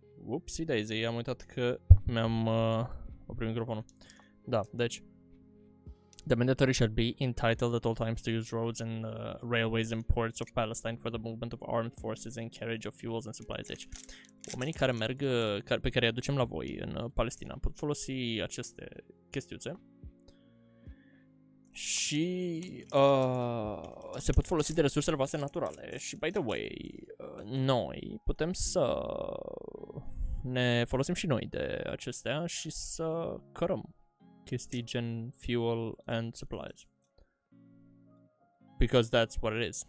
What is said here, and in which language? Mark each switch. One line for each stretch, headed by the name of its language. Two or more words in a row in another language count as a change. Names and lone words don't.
English: Whoopsie daisy,
Romanian: am uitat că mi-am oprit microfonul. Da, deci
English: the mandatory shall be entitled at all times to use roads and railways and ports of Palestine for the movement of armed forces and carriage of fuels and supplies.
Romanian: Deci, oamenii care merg, pe care îi aducem la voi în Palestina pot folosi aceste chestiuțe și se pot folosi de resursele voastre naturale. Și,
English: by the way,
Romanian: noi putem să ne folosim și noi de acestea și să cărăm chestii gen
English: fuel and supplies. Because that's what it is.